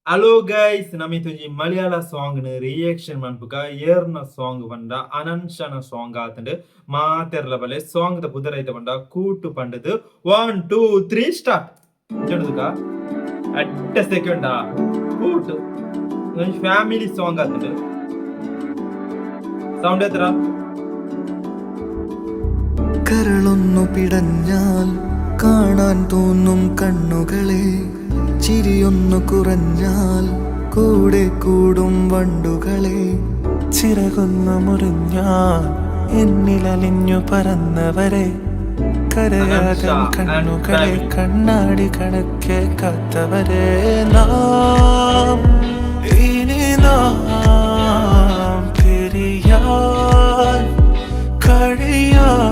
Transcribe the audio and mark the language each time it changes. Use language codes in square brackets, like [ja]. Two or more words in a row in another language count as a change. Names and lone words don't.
[en] hello guys [tcy] ನಮಿತೊಂಜಿ ಮಲಯಾಳ ಸಾಂಗ್ ನ ರಿಯಾಕ್ಷನ್ ಮನ್ಪುಗ ಏರ್ನ ಸಾಂಗ್ ಪಂಡ ಅನನ್ಶನ ಸಾಂಗ್ ಆತಂಡ್ ಮಾತೆರ್ಲ ಬಲೆ ಸಾಂಗ್ ದ ಬುದರೈತ ಪಂಡ ಕೂಟು ಪಂಡದು 1 2 3 ಸ್ಟಾರ್ಟ್ ಚಡುದುಕ ಅಡ್ಡ ಸೆಕೆಂಡ ಕೂಟು ಒಂಜಿ [en] family song [tcy] ಆತಂಡ್ [ml] സൗണ്ട് എത്ര കരളൊന്നു പിടഞ്ഞാൽ കാണാൻ തോന്നും കണ്ണുകളെ ചിരിയൊന്നു കുറഞ്ഞാൽ കൂടെ കൂടും വണ്ടുകളെ ചിറകൊന്നു മുറിഞ്ഞാൽ എന്നിലലിഞ്ഞു പറന്നവരെ കരയാതെ കണ്ണുകളെ കണ്ണാടി കണക്കെ കാത്തവരെ നാം ഇനി നാം പിരിയാൻ കഴിയാ